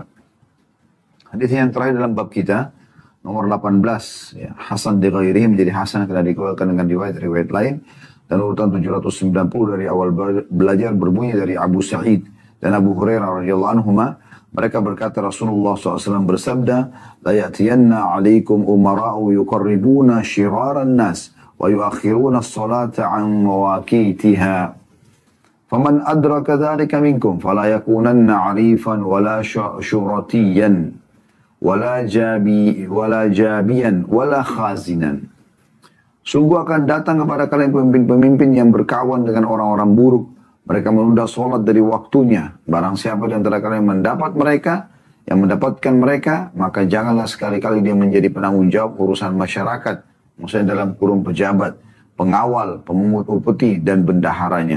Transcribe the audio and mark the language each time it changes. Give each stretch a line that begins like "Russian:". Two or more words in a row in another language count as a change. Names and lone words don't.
Indonesian: Hadis yang terakhir dalam bab kita, nomor 18, ya,
Arabic: حسن لغيره
Indonesian: menjadi Hasan karena dikeluarkan dengan riwayat-riwayat lain, dan urutan 790 dari awal belajar berbunyi dari Abu Sa'id dan Abu Hurairah
Arabic: رضي الله عنهما.
Indonesian: Mereka berkata Rasulullah SAW bersabda,
Arabic: لا يأتين عليكم أمراء يقربون شرار الناس ويؤخرون الصلاة عن مواقيتها. فمن أدرك ذلك منكم فلا يكونن عريفا ولا شرطيا ولا جابيا ولا خازنا.
Indonesian: Sungguh akan datang kepada kalian pemimpin-pemimpin yang berkawan dengan orang-orang buruk. Mereka menunda sholat dari waktunya. Barang siapa di antara kalian yang mendapatkan mereka, maka janganlah sekali-kali dia menjadi penanggung jawab urusan masyarakat. Maksudnya dalam kurung pejabat, pengawal, pemungut upeti, dan bendaharanya.